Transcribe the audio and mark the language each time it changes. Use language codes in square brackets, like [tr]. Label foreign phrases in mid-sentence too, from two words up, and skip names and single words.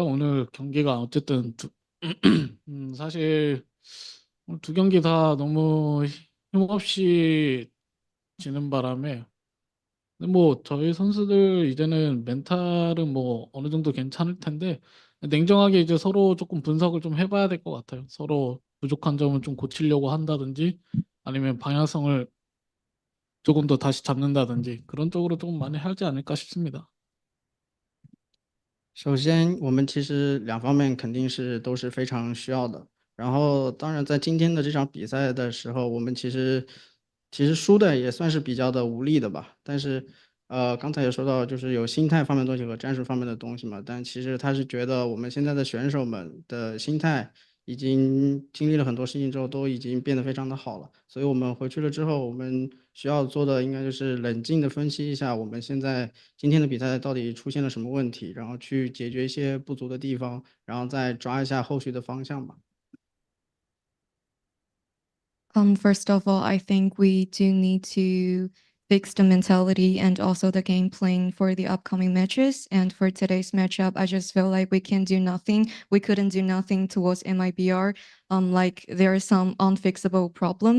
[ko] 오늘 경기가 어쨌든 사실 오늘 두 경기 다 너무 힘없이 지는 바람에 근데 뭐 저희 선수들 이제는 멘탈은 뭐 어느 정도 괜찮을 텐데 냉정하게 이제 서로 조금 분석을 좀 해봐야 될 것 같아요. 서로 부족한 점을 좀 고치려고 한다든지 아니면 방향성을 조금 더 다시 잡는다든지 그런 쪽으로 좀 많이 하지 않을까 싶습니다. [zh] 首先，我们其实两方面肯定是都是非常需要的。然后，当然在今天的这场比赛的时候，我们其实输的也算是比较的无力的吧。但是，刚才也说到，就是有心态方面的东西和战术方面的东西嘛。但其实他是觉得我们现在的选手们的心态已经经历了很多事情之后，都已经变得非常的好了。所以我们回去了之后，我们需要做的应该就是冷静的分析一下我们现在今天的比赛到底出现了什么问题，然后去解决一些不足的地方，然后再抓一下后续的方向吧。 [en] First of all, I think we do need to fix the mentality and also the game plan for the upcoming matches. And for today's matchup, I just feel like we can do nothing. We couldn't do nothing towards MIBR. Like there is some unfixable problem.